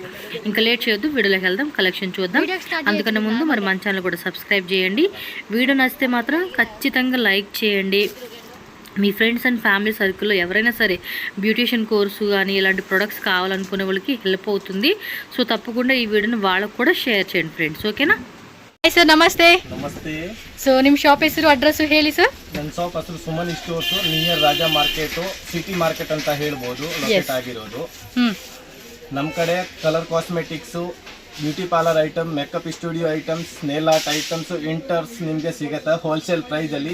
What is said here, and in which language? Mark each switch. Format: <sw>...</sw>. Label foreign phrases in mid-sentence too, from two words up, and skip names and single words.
<te>ఇంకా లేట్ చేయొద్దు, వీడియోలోకి వెళ్దాం, కలెక్షన్ చూద్దాం. అందుకన్నా ముందు మరి మన ఛానల్ కూడా సబ్స్క్రైబ్ చేయండి. వీడియో నచ్చితే మాత్రం ఖచ్చితంగా లైక్ చేయండి. మీ</te> <en>friends and family</en> <te>సర్కిల్లో ఎవరైనా సరే</te> <en>beautician course</en> <te>కానీ ఇలాంటి ప్రొడక్ట్స్ కావాలనుకునే వాళ్ళకి హెల్ప్ అవుతుంది. సో తప్పకుండా ఈ వీడియోని వాళ్ళకు కూడా షేర్ చేయండి ఫ్రెండ్స్,</te> <kn>ಓಕೆನಾ? ಹಾಯ್ ಸರ್, ನಮಸ್ತೆ. ನಮಸ್ತೆ. ಸೊ ನಿಮ್ಮ ಶಾಪ್ ಹೆಸರು ಅಡ್ರೆಸ್ ಹೇಳಿ ಸರ್. ನನ್ನ ಶಾಪ್ ಹೆಸರು ಸುಮನ್ ಸ್ಟೋರ್ಸ್, ನಿಯರ್ ರಾಜಾ ಮಾರ್ಕೆಟ್, ಸಿಟಿ ಮಾರ್ಕೆಟ್ ಅಂತ ಹೇಳ್ಬೋದು ಲೊಕೇಟ್ ಆಗಿರೋದು. ನಮ್ಮ ಕಡೆ</kn> <en>colour cosmetics, beauty parlour item, makeup studio items, nail art items,</en> <kn>ಇಂಟರ್ಸ್ ನಿಮಗೆ ಸಿಗುತ್ತೆ ಹೋಲ್ಸೇಲ್ ಪ್ರೈಸಲ್ಲಿ.</kn>